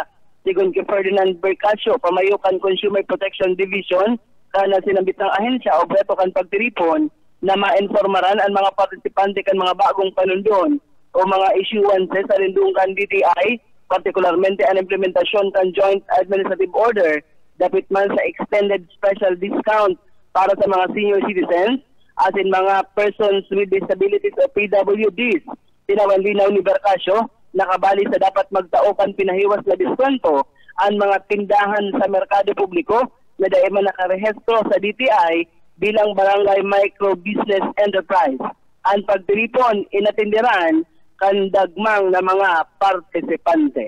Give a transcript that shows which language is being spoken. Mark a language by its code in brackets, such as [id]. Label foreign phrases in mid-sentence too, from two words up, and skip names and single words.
[bik] Sigon kay Ferdinand Bercasio, pamayo kan Consumer Protection Division kana sinambit ng ahensya o breto kan pagtiripon na ma-informaran ang mga partisipante kan mga bagong panundon o mga issuances sa lindungan DTI, partikularmente ang implementasyon kan Joint Administrative Order dapit man sa [en] extended special discount [bik] para sa mga [en] senior citizens [bik] asin mga [en] persons with disabilities [bik] o PWDs. Tinawanlinaw ni Bercasio, nakabali sa dapat magtaokan pinahiwas na diskwento ang mga tindahan sa merkado publiko na dahil man nakarehestro sa DTI bilang barangay [en] micro business enterprise. [bik] Ang pagtiripon inatindiran kan dagmang na mga partisipante.